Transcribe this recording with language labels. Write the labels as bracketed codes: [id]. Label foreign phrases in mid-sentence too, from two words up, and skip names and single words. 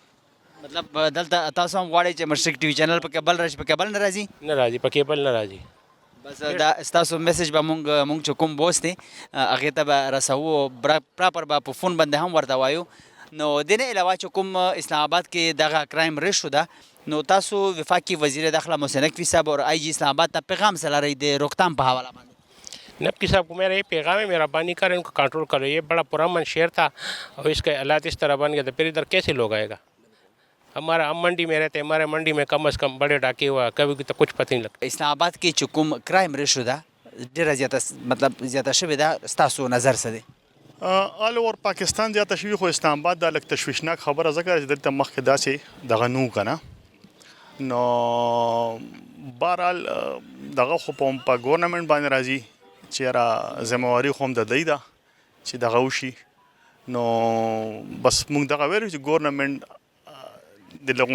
[ps] مطلب دلته تاسو هم غواړئ چې مشرق ټي وي چینل په کابل راشي په کابل نه راځي نه راځي په کیبل نه راځي بس دا ستاسو میسج به مونږ چې کوم بوست دی هغې ته به رسوو پراپر به په فون باندې هم ورته وایو نو د نه علاوه چې کوم اسلام آباد کې دغه [en] crime ratio [ps] ده نو تاسو وفاقي وزیر داخله محسن نقوی صاحب اور آئی جی اسلام آباد ته پیغام څه لرئ د روکتام په حواله باندې [ur] نقوی صاحب کو میرا یہ پیغام ہے مہربانی کر ان کو کنٹرول کرو یہ بڑا پرامن شہر تھا اور اس کے حالات اس طرح بن گیا تو پھر ادھر کیسے لوگ آئے گا ہمارا ہم منڈی میں رہتے ہیں ہمارے منڈی میں کم از کم بڑے ڈاکے ہوا کبھی تو کچھ پتہ نہیں لگتا [ps] اسلام آباد کې چې کوم [en] crime ratio [ps] ده ډېره زیاته مطلب زیاته شوې ده ستاسو نظر څه دی [en] all over [ps] پاکستان زیاته شوي خو اسلام آباد دا لږ تشویشناک خبره ځکه چې دلته مخکې داسې دغه نه و که نه نو بهرحال دغه خو په ګورنمنټ باندې راځي چې یاره ذمهواري خو هم د دی ده چې دغه وشي نو بس موږ دغه ویلو چې ګورنمنټ د